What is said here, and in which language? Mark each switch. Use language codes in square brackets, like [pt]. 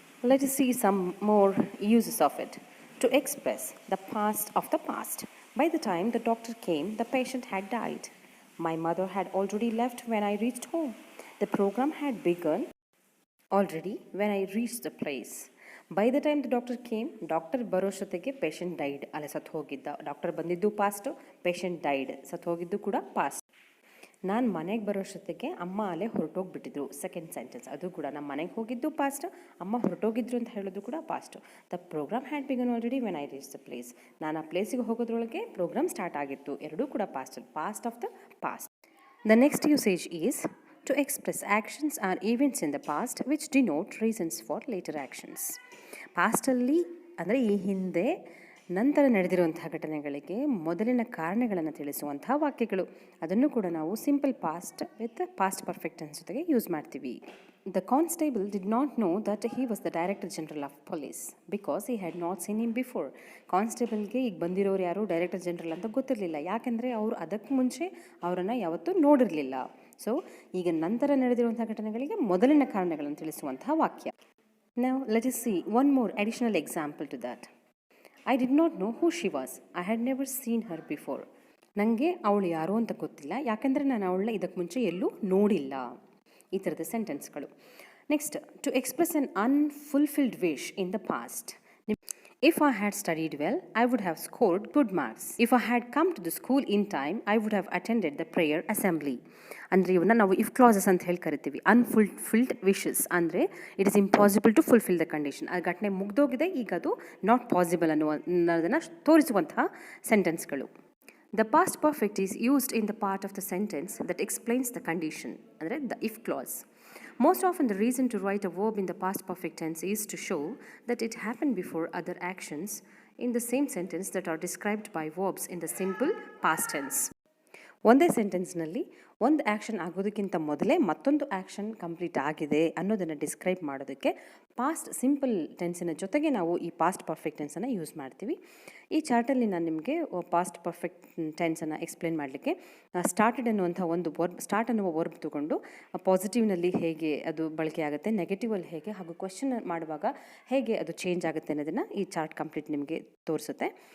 [en] Let us see some more uses of it. To express the past of the past. By the time the doctor came, the patient had died. My mother had already left when I reached home. The program had begun already when I reached the place. By the time the doctor came, doctor [kn] ಬರೋಷ್ಟೊತ್ತಿಗೆ [en] Patient died. [kn] ಅಲ್ಲೇ ಸತ್ತು ಹೋಗಿದ್ದ. Doctor ಬಂದಿದ್ದು past, patient died. ಸತ್ತು ಹೋಗಿದ್ದು ಕೂಡ past. ನಾನು ಮನೆಗೆ ಬರೋಷ್ಟೊತ್ತಿಗೆ ಅಮ್ಮ ಅಲ್ಲೇ ಹೊರಟೋಗ್ಬಿಟ್ಟಿದ್ರು. ಸೆಕೆಂಡ್ ಸೆಂಟೆನ್ಸ್ ಅದು ಕೂಡ ನಮ್ಮ ಮನೆಗೆ ಹೋಗಿದ್ದು ಪಾಸ್ಟ್, ಅಮ್ಮ ಹೊರಟೋಗಿದ್ರು ಅಂತ ಹೇಳೋದು ಕೂಡ past. [en] The programme had begun already when I reach the place. [kn] ನಾನು ಆ ಪ್ಲೇಸಿಗೆ ಹೋಗೋದ್ರೊಳಗೆ ಪ್ರೋಗ್ರಾಮ್ ಸ್ಟಾರ್ಟ್ ಆಗಿತ್ತು. ಎರಡೂ ಕೂಡ [en] Past, past of the past. The next usage is to express actions or events in the past which denote reasons for later actions. [kn] ಪಾಸ್ಟಲ್ಲಿ ಅಂದರೆ ಈ ಹಿಂದೆ ನಂತರ ನಡೆದಿರುವಂತಹ ಘಟನೆಗಳಿಗೆ ಮೊದಲಿನ ಕಾರಣಗಳನ್ನು ತಿಳಿಸುವಂತಹ ವಾಕ್ಯಗಳು. ಅದನ್ನು ಕೂಡ ನಾವು simple past with past perfect tense ಜೊತೆಗೆ ಯೂಸ್ ಮಾಡ್ತೀವಿ. [en] The constable did not know that he was the Director General of Police because he had not seen him before. [kn] ಕಾನ್ಸ್ಟೇಬಲ್ಗೆ ಈಗ ಬಂದಿರೋರು ಯಾರು ಡೈರೆಕ್ಟರ್ ಜನರಲ್ ಅಂತ ಗೊತ್ತಿರಲಿಲ್ಲ, ಯಾಕೆಂದರೆ ಅವರು ಅದಕ್ಕೆ ಮುಂಚೆ ಅವರನ್ನು ಯಾವತ್ತೂ ನೋಡಿರಲಿಲ್ಲ. ಸೊ ಈಗ ನಂತರ ನಡೆದಿರುವಂಥ ಘಟನೆಗಳಿಗೆ ಮೊದಲಿನ ಕಾರಣಗಳನ್ನು ತಿಳಿಸುವಂತಹ ವಾಕ್ಯ. [en] Now let us see one more additional example to that. I did not know who she was. I had never seen her before. [kn] ನನಗೆ ಅವಳು ಯಾರು ಅಂತ ಗೊತ್ತಿಲ್ಲ, ಯಾಕೆಂದರೆ ನಾನು ಅವಳನ್ನ ಇದಕ್ಕೆ ಮುಂಚೆ ಎಲ್ಲೂ ನೋಡಿಲ್ಲ. ಈ ಥರದ ಸೆಂಟೆನ್ಸ್ಗಳು. [en] Next, to express an unfulfilled wish in the past. If I had studied well, I would have scored good marks. If I had come to the school in time, I would have attended the prayer assembly. [kn] ಅಂದರೆ ಇವನ್ನ ನಾವು if classes ಅಂತ ಹೇಳಿ ಕರಿತೀವಿ. Unfulfilled wishes ಅಂದರೆ [en] It is impossible to fulfil the condition. [kn] ಆ ಘಟನೆ ಮುಗ್ದೋಗಿದೆ, ಈಗ ಅದು [en] not possible [kn] ಅನ್ನೋದನ್ನು ತೋರಿಸುವಂತಹ ಸೆಂಟೆನ್ಸ್ಗಳು. [en] The past perfect is used in the part of the sentence that explains the condition, ಅಂದರೆ the if clause. Most often the reason to write a verb in the past perfect tense is to show that it happened before other actions in the same sentence that are described by verbs in the simple past tense. [kn] ಒಂದೇ ಸೆಂಟೆನ್ಸ್ನಲ್ಲಿ ಒಂದು action ಆಗೋದಕ್ಕಿಂತ ಮೊದಲೇ ಮತ್ತೊಂದು action complete ಆಗಿದೆ ಅನ್ನೋದನ್ನು describe ಮಾಡೋದಕ್ಕೆ past simple ಟೆನ್ಸಿನ ಜೊತೆಗೆ ನಾವು ಈ ಪಾಸ್ಟ್ ಪರ್ಫೆಕ್ಟ್ ಟೆನ್ಸನ್ನು ಯೂಸ್ ಮಾಡ್ತೀವಿ. ಈ ಚಾರ್ಟಲ್ಲಿ ನಾನು ನಿಮಗೆ ಪಾಸ್ಟ್ ಪರ್ಫೆಕ್ಟ್ ಟೆನ್ಸನ್ನು ಎಕ್ಸ್ಪ್ಲೇನ್ ಮಾಡಲಿಕ್ಕೆ ಸ್ಟಾರ್ಟೆಡ್ ಅನ್ನುವಂಥ ಒಂದು ವರ್ಬ್, ಸ್ಟಾರ್ಟ್ ಅನ್ನುವ ವರ್ಬ್ ತೊಗೊಂಡು ಪಾಸಿಟಿವ್ನಲ್ಲಿ ಹೇಗೆ ಅದು ಬಳಕೆ ಆಗುತ್ತೆ, ನೆಗೆಟಿವಲ್ಲಿ ಹೇಗೆ, ಹಾಗೂ ಕ್ವೆಶ್ಚನ್ ಮಾಡುವಾಗ ಹೇಗೆ ಅದು ಚೇಂಜ್ ಆಗುತ್ತೆ ಅನ್ನೋದನ್ನು ಈ ಚಾರ್ಟ್ ಕಂಪ್ಲೀಟ್ ನಿಮಗೆ ತೋರಿಸುತ್ತೆ.